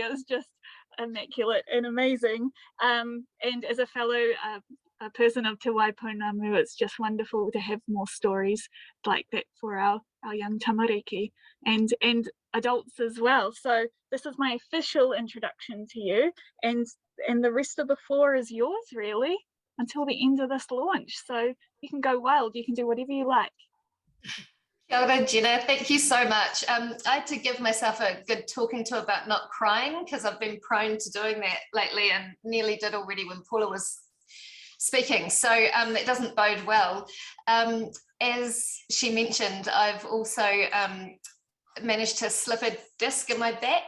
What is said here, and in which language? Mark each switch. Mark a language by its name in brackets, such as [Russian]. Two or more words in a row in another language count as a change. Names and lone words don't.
[English] It was just immaculate and amazing. And as a fellow a person of Te Waipounamu, it's just wonderful to have more stories like that for our young tamariki and adults as well. So this is my official introduction to you, and the rest of the floor is yours, really, until the end of this launch. So you can go wild, you can do whatever you like. [Māori] Kia ora, [English] Jenna. Thank you so much. I had to give myself a good talking to about not crying, because I've been prone to doing that lately, and nearly did already when Paula was speaking. So it doesn't bode well. As she mentioned, I've also managed to slip a disc in my back.